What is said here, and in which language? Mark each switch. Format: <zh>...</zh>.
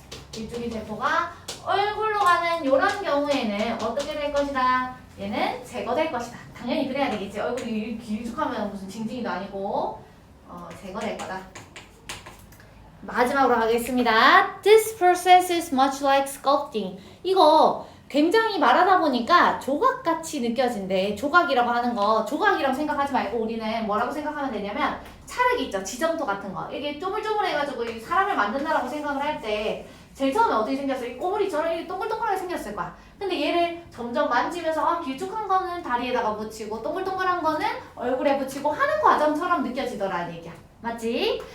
<ko>길쭉이 세포가 얼굴로 가는 이런 경우에는 어떻게 될 것이다? 얘는 제거될 것이다. 당연히 그래야 되겠지. 얼굴이 길쭉하면 무슨 징징이도 아니고 제거될 거다. 마지막으로 가겠습니다.</ko> <en>This process is much like sculpting.</en> <ko>이거 굉장히 말하다 보니까 조각같이 느껴진대. 조각이라고 하는 거 조각이라고 생각하지 말고 우리는 뭐라고 생각하면 되냐면 찰흙 있죠. 지점토 같은 거. 이게 쪼물쪼물해가지고 사람을 만든다라고 생각을 할 때 제일 처음에 어떻게 생겼어? 이 꼬물이처럼 이렇게 동글동글하게 생겼을 거야. 근데 얘를 점점 만지면서 길쭉한 거는 다리에다가 붙이고 동글동글한 거는 얼굴에 붙이고 하는 과정처럼 느껴지더라는 얘기야. 맞지?</ko>